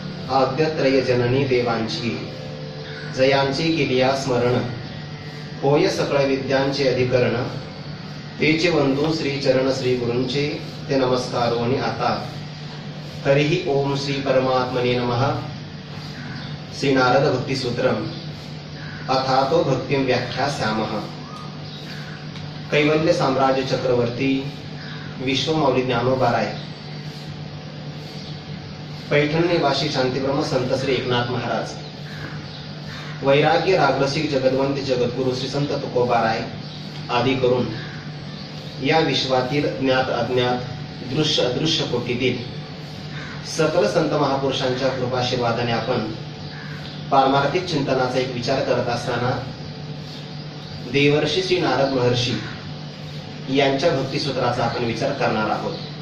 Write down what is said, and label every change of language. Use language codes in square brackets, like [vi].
[mr] आद्यत्रय जननी देवांची जयांची केलिया स्मरण, होय सकळ विद्यांचे अधिकरण। तेचे वंदू श्री चरण श्री गुरूंचे, ते नमस्कारोनी आता। [sa] हरिहि ओम श्री परमात्मने नमः। श्री नारद भक्ति सूत्रम अथातो भक्तिं व्याख्यास्यामः। [mr] कैवल्य साम्राज्य चक्रवर्ती विश्वमौली ज्ञानोबाराय, पैठण निवासी शांतिब्रह्म संत श्री एकनाथ महाराज, वैराग्य रागरसिक जगदवंत जगद्गुरु श्री संत तुकोबाराय आदी करून या विश्वातील ज्ञात अज्ञात दृश्य अदृश्य कोटीतील सकल संत महापुरुषांच्या कृपाशीर्वादाने आपण पारमार्थिक चिंतनाचा एक विचार करत असताना देवर्षी श्री नारद महर्षी यांच्या भक्तिसूत्राचा आपण विचार करणार आहोत।